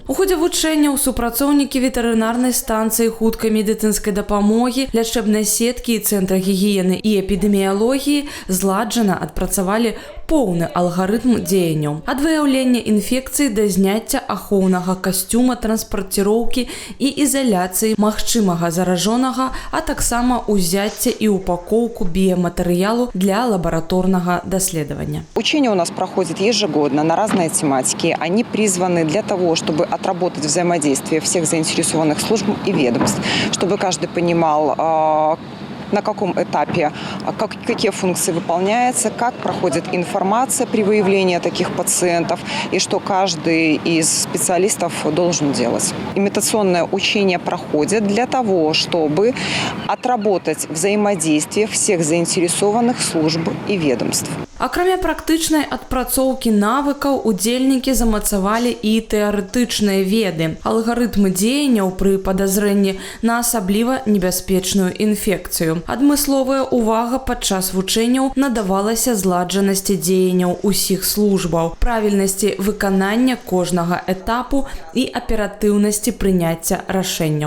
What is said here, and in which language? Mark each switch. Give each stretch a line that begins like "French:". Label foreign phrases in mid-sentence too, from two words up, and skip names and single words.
Belarusian: У ходзе вучэнняў супрацоўнікі ветэрынарнай станцыі хуткай медыцынскай дапамогі, лячэбнай сеткі і цэнтра гігіены і эпідэміялогіі зладжана адпрацавалі поўны алгарытм дзеянняў. Ад выяўлення інфекцыі да зняцця ахоўнага касцюма, транспарціроўкі і ізаляцыі магчымага заражонага, а таксама ўзяцця і упакоўку біяматэрыялу для лабараторнага даследавання.
Russian: Учения у нас проходят ежегодно на разные тематики. Они призваны для того, чтобы отработать взаимодействие всех заинтересованных служб и ведомств, чтобы каждый понимал, на каком этапе, какие функции выполняются, как проходит информация при выявлении таких пациентов и что каждый из специалистов должен делать. Имитационное учение проходит для того, чтобы отработать взаимодействие всех заинтересованных служб и ведомств.
Belarusian: Акрамя практычнай адпрацоўкі навыкаў, удзельнікі замацавалі і тэарэтычныя веды, алгарытмы дзеянняў пры падазрэнні на асабліва небяспечную інфекцыю. Адмысловая ўвага падчас вучэнняў надавалася зладжанасці дзеянняў усіх службаў, правільнасці выканання кожнага этапу і аператыўнасці прыняцця рашэнняў.